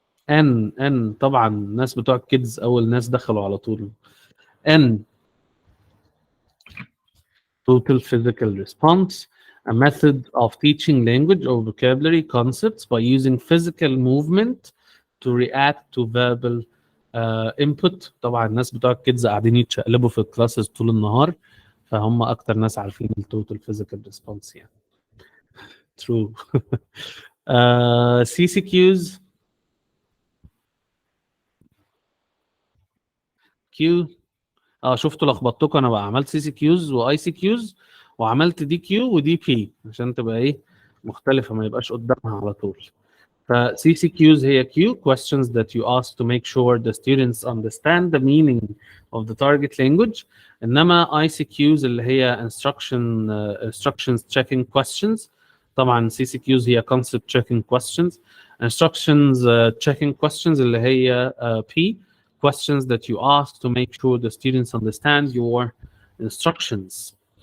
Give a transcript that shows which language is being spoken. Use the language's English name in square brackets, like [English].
[Arabic] N طبعا الناس بتوع الكيدز أول ناس دخلوا على طول. [English] N total physical response, a method of teaching language or vocabulary concepts by using physical movement to react to verbal input. [Arabic] طبعا الناس بتوع الكيدز قاعدين يتشقلبوا في الكلاسز طول النهار فهم اكتر ناس عارفين التوتال physical response يعني. [English] True. CCQs. Q. [Arabic] شفتوا لخبطتكم انا بقى عملت سي سي كيوز واي سي كيوز وعملت دي كيو ودي بي عشان تبقى ايه مختلفه ما يبقاش قدامها على طول. [English] ف CCQs هي Q questions that you ask to make sure the students understand the meaning of the target language. [Arabic] انما [English] ICQs اللي هي instructions checking questions. [Arabic] طبعا [English] CCQs هي concept checking questions. Instructions checking questions اللي هي P questions that you ask to make sure the students understand your instructions.